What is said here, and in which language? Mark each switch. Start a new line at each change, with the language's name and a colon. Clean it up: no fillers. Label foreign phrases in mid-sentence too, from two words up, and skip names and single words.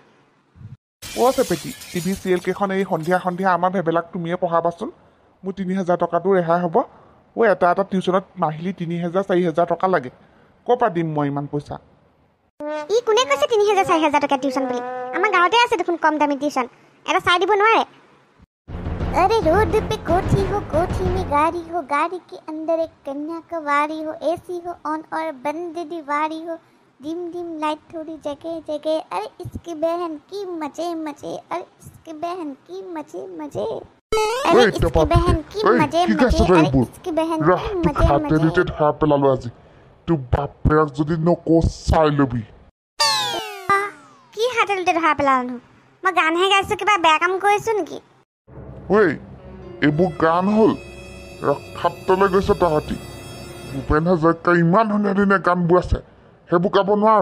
Assamese: অ' চেপেটি,
English: TV serial
Assamese: কেইখন এই সন্ধিয়া সন্ধিয়া আমাৰ ভেবেলাক তুমিয়ে পঢ়াবাচোন। মোৰ ৩,০০০ টকাটো ৰেহাই হ'ব। এটা টিউশ্যনত মাহিলী ৩,০০০ ৪,০০০ টকা লাগে। ক'ৰ পৰা দিম মই ইমান পইচা? ই কোনে কৈছে ৩,০০০ ৪,০০০ টকা টিউশ্যন বুলি? আমাৰ গাঁৱতে আছে দেখোন কম দামী টিউশ্যন, এটা চাই দিব নোৱাৰে?
Hindi: अरे रोड पे कोठी हो, कोठी में गाड़ी हो, गाड़ी के अंदर एक कन्याकुमारी हो, एसी हो ऑन और बंद दीवारी हो,
English: dim dim light
Hindi: थोड़ी जगह जगह, अरे इसकी बहन की मजे मजे, अरे इसकी बहन की मजे मजे, अरे इसकी बहन की मजे मजे, अरे इसकी बहन की मजे मजे।
Assamese: ধৰা পেলালো আজি, তোৰ বাপেৰক যদি নকওঁ চাই ল'বি। কি হাতেলতে ধৰা পেলালো? মই গানহে গাইছোঁ, কিবা বেয়া কাম কৰিছোঁ নেকি? ঐ এইবোৰ গান হ'ল, ৰক্ষাতলৈ গৈছে তহঁতি। ভূপেন হাজৰিকাৰ ইমান ধুনীয়া ধুনীয়া গানবোৰ আছে, সেইবোৰ গাব নোৱাৰ।